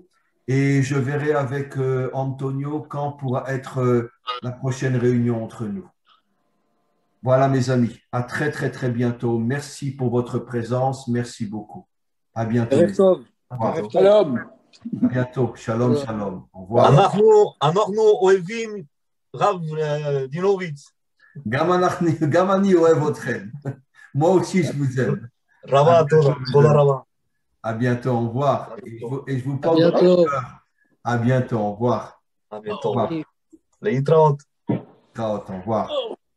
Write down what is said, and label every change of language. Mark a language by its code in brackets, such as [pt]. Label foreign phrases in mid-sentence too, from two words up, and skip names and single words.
[fr] Et je verrai avec Antonio quand pourra être la prochaine réunion entre nous. Voilà, mes amis. À très, très, très bientôt. Merci pour votre présence. Merci beaucoup. À bientôt. Shalom. À bientôt. [he] שלום, שלום. [fr] Au revoir. [he] אנחנו אוהבים רב דינוביץ. גם אני אוהב אתכם. [fr] Moi aussi, je vous aime. [he] רבה, תודה רבה. [fr] À bientôt, au revoir. Et je vous parle de cœur. À bientôt, au revoir. À bientôt. להתראות. Au revoir.